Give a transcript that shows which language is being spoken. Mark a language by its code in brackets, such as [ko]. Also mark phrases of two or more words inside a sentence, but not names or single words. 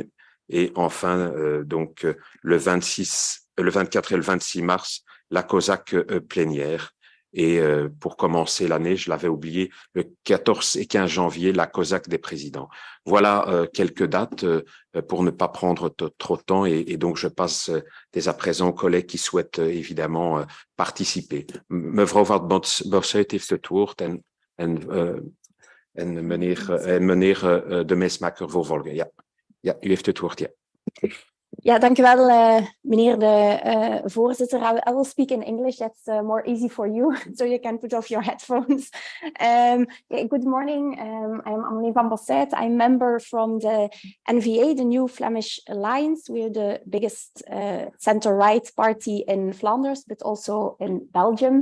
[fr] Et enfin, donc, le 24 et le 26 mars, la COSAC plénière. Et pour commencer l'année, je l'avais oublié, le 14 et 15 janvier, la COSAC des présidents. Voilà quelques dates pour ne pas prendre trop de temps. Et donc, je passe dès à présent aux collègues qui souhaitent évidemment participer. [nl] Mevrouw Van Bossuyt heeft het woord en meneer De Mesmaeker vervolgen. Ja, u heeft het woord, ja. Ja, dank u wel, meneer de voorzitter. [en] I will speak in English. That's more easy for you, so you can put off your headphones. Good morning. I'm Amelie Van Bossuyt. I'm member from the NVA, the New Flemish Alliance. We're the biggest center-right party in Flanders, but also in Belgium.